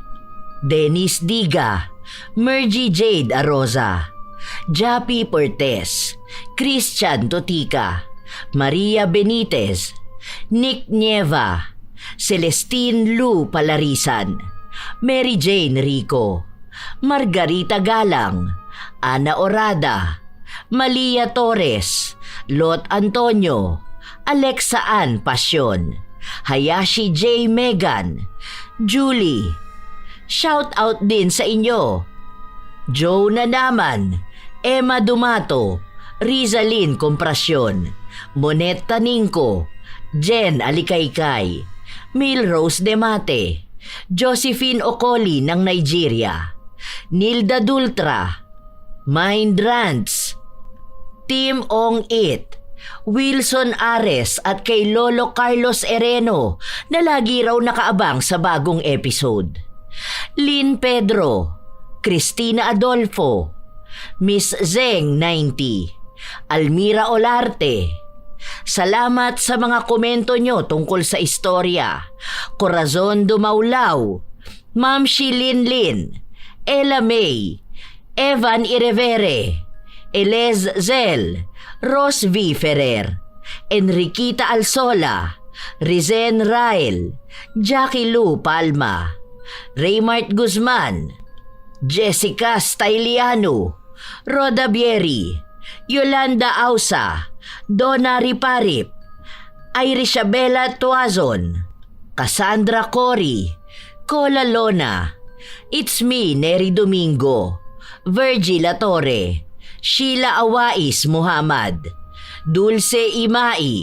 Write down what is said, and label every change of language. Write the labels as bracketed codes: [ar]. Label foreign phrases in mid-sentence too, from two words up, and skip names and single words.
[tl] Dennis Diga, Mergy Jade Aroza, Jappy Portes, Christian Totica, Maria Benitez, Nick Nieva, Celestine Lu Palarisan, Mary Jane Rico, Margarita Galang, Ana Orada, Malia Torres, Lot Antonio, Alexa Ann Pasyon, Hayashi J. Megan, Julie. [en] Shout out [tl] din sa inyo. Joe Nanaman, Emma Dumato, Rizalyn Comprasyon, Monet Taningco, Jen Alikaykay, Milrose Demate, Josephine Okoli ng Nigeria, Nilda Dultra, Mind Rants, Team Ong It, Wilson Ares at kay Lolo Carlos Ereno na lagi raw nakaabang sa bagong episode. Lynn Pedro, Cristina Adolfo, Miss Zeng 90, Almira Olarte. Salamat sa mga komento nyo tungkol sa istorya. Corazon Dumaulaw, Ma'am Shilin Lin, Ella May, Evan Irevere, Elez Zel, Ros V. Ferrer, Enriquita Alsola, Rizen Rael, Jackie Lou Palma, Raymart Guzman, Jessica Styliano, Roda Bieri, Yolanda Ausa, Donna Riparip, Irisabela Tuazon, Cassandra Cory, Cola Lona, It's Me Neri Domingo, Virgil Torre, Sheila Awais Muhammad, Dulce Imai,